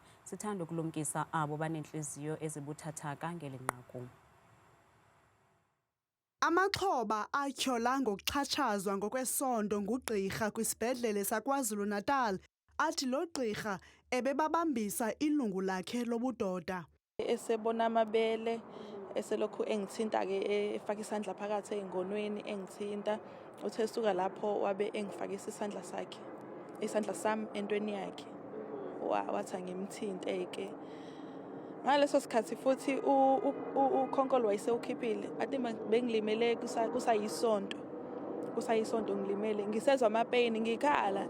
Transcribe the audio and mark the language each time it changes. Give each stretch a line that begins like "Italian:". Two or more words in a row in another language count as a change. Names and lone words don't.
Xhosa: Sithanda ukulumkisa abo baneentliziyo ezibuthathaka ngeli nqaku. Amaxhoba atyhola ngokuxhatshazwa ngokwesondo ngugqirha kwisibhedlele saKwaZulu-Natal athi lo gqirha ebebabambisa ilungu lakhe lobudoda.
Zulu: Esebona amabele eselokhu engithinta-ke efaka isandla phakathi ey'ngonweni engithinta. Uthe suka lapho wabe engifakisa isandla sami entweni yakhe, wathi angimthinte-ke. Ngaleso sikhathi futhi ukhonkolo wayesewukhiphile, ati bengilimele kusayisonto ngilimele, ngisezwa amapeyini ngikhala.